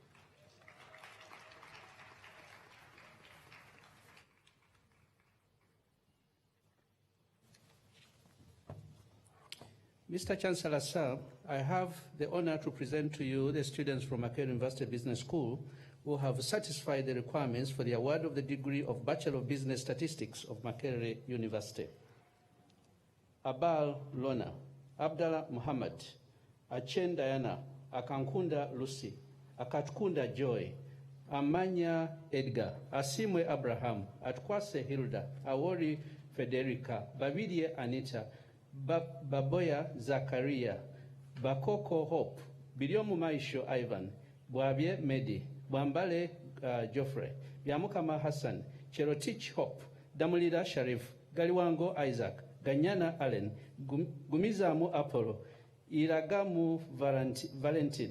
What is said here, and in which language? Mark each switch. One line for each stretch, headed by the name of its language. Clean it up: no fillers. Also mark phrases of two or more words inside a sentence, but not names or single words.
English: Mr. Chancellor, sir, I have the honor to present to you the students from Makerere University Business School who have satisfied the requirements for the award of the degree of Bachelor of Business Statistics of Makerere University. Abal Lona, Abdallah Muhammad, Achen Diana, Akankunda Lucy, Akatkunda Joy, Amanya Edgar, Asimwe Abraham, Atkwase Hilda, Awori Federica, Bavidie Anita, Baboya Zakaria, Bakoko Hope, Biliomu Maisho Ivan, Bwabye Medi, Bwambale Geoffrey, Yamukama Hassan, Cherotich Hope, Damulida Sharif, Galiwango Isaac, Ganyana Allen, Gumizamu Apollo, Iragamu Valentin,